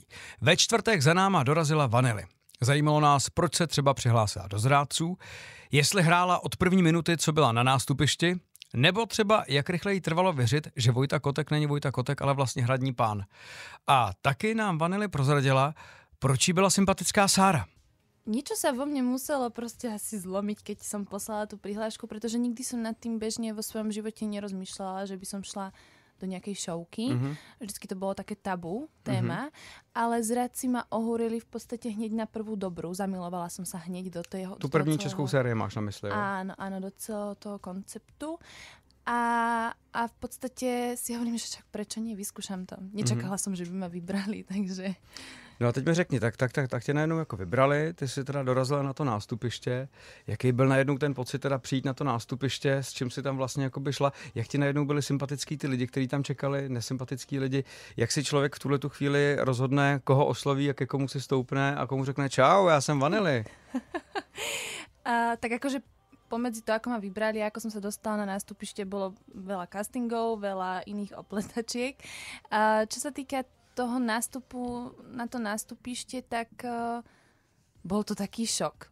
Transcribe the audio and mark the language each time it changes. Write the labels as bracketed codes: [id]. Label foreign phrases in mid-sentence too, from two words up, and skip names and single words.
[cs] Ve čtvrtek za náma dorazila Vanily. Zajímalo nás, proč se třeba přihlásila do zrádců, jestli hrála od první minuty, co byla na nástupišti, nebo třeba jak rychle jí trvalo věřit, že Vojta Kotek není Vojta Kotek, ale vlastně hradní pán. A taky nám Vanily prozradila, proč jí byla sympatická Sára. [sk] Niečo sa vo mne muselo proste asi zlomiť, keď som poslala tú prihlášku, pretože nikdy som nad tým bežne vo svojom živote nerozmýšľala, že by som šla do nejakej šovky. Vždycky to bolo také tabu téma, ale zradci ma ohúrili v podstate hneď na prvú dobrú. Zamilovala som sa hneď do toho. [cs] Tu první českou sérii máš na mysli, jo? [sk] Áno, do celého toho konceptu. A v podstate si hovorím, že čak prečo nie, vyskúšam to. Nečakala som, že by ma vybrali, takže... [cs] No a teď mi řekni, tak tě najednou jako vybrali, ty jsi teda dorazila na to nástupiště. Jaký byl najednou ten pocit teda přijít na to nástupiště, s čím si tam vlastně jakoby šla? Jak ti najednou byli sympatický ty lidi, kteří tam čekali, nesympatický lidi? Jak si člověk v tuhletu chvíli rozhodne, koho osloví a ke komu si stoupne a komu řekne čau, já jsem Vanily? [sk] Tak akože pomedzi to, ako ma vybrali, ako som sa dostala na nástupište, bolo veľa castingov, veľa iných opletačiek. Čo sa týka toho nástupu na to nástupište, tak bol to taký šok.